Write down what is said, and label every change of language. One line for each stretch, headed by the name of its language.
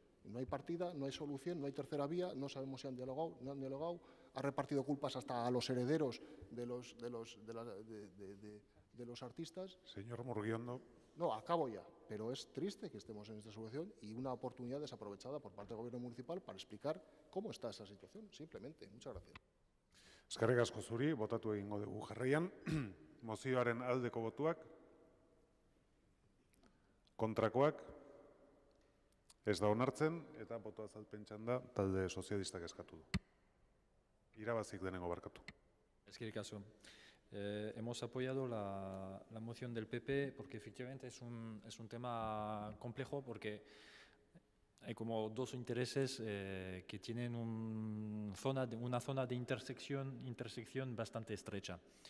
Spanish: No hay partida, no hay solución, no hay tercera vía, no sabemos si han dialogado, no han dialogado, ha repartido culpas hasta a los herederos de los artistas. Señor Murguiondo. No, acabo ya, pero es triste que estemos en esta situación y una oportunidad desaprovechada por parte del Gobierno municipal para explicar cómo está esa situación, simplemente. Muchas gracias.
Basque: Eskerrik asko zuri, botatu egingo dugu jarraian. Mozioaren aldeko botuak, kontrakoak, ez da onartzen, eta boto azalpen txanda talde sozialistak eskatu du. Irabazik denengo barkatu. Eskerrik asko.
Spanish: Hemos apoyado la moción del PP porque efectivamente es un tema complejo, porque hay como dos intereses que tienen una zona de intersección bastante estrecha.